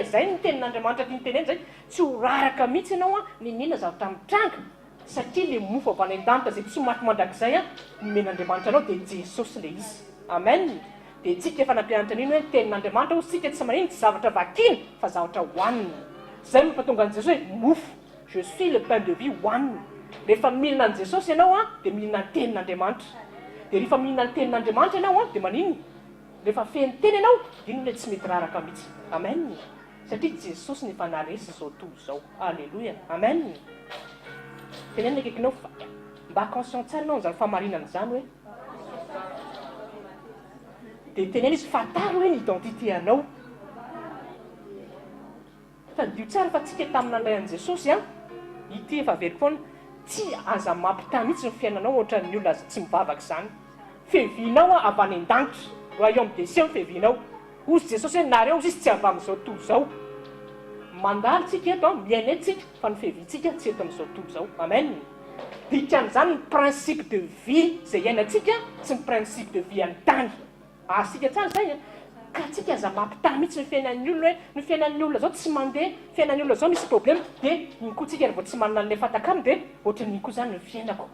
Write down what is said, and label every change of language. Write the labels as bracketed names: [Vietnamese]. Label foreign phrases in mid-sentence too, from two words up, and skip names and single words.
[Malagasy] Zay ny tenin'Andriamanitra tia nyteneny zay tsy ho raraka mihitsy ianao ninina zavatra mitranga satria le mofo avy any an-danitra zay tsy ho maty mandrakizay nomen'Andriamanitra anao dia Jesosy le izy. Amen. Dia tsika efa nampianatra an'iny hoe tenin'Andriamanitra ho sika tsy manino tsy zavatra vakina fa zavatra hohanina. Zay mampatonga an' Jesosy hoe mofo, [French] je suis le pain de vie hohanina. [Malagasy] Rehefa mihinana an' Jesosy ianao dia mihinana ny tenin'Andriamanitra. Dia rehefa mihinana ny tenin'Andriamanitra ianao dia manino? Rehefa feno teny ianao ino ilay tsy mety raraka mihitsy. Amen. Satria Jesosy ny efa naresy izao tontolo izao. Alleluia. Amen. Tenenina akaikinao mba conscient tsara ianao n'izany famarinana izany hoe dia tenena izy fataro hoe ny identité anao. Tadio tsara fa tsika tamin'andray an' Jesosy ity efa very foana tsy aza mampita mihitsy ny fiainanao ohatra ny olona tsy mivavaka izany. Fevinao avy any an-danitra, [French] royaume des cieux fevinao. [Malagasy] Ozy Jesosy hoe nareo izy tsy avy amin'izao tontolo izao. Mandalo tsika eto miaina tsika fa ny fevintsika tsy eto amin'izao tontolo izao. Amen. Dikan'izany ny [French] principe de vie [Malagasy] zay iainantsika tsy ny [French] principe de vie [Malagasy] an-tany. Asika tsara zay ka tsika aza mampita mihitsy ny fiainan'ny olona hoe ny fiainan'ny olona zao tsy mandeha, fiainan'ny olona zao misy problème dia iny koa tsika vao tsy manana an'ilay fatakamy dia ohatran'iny koa zany ny fiainako.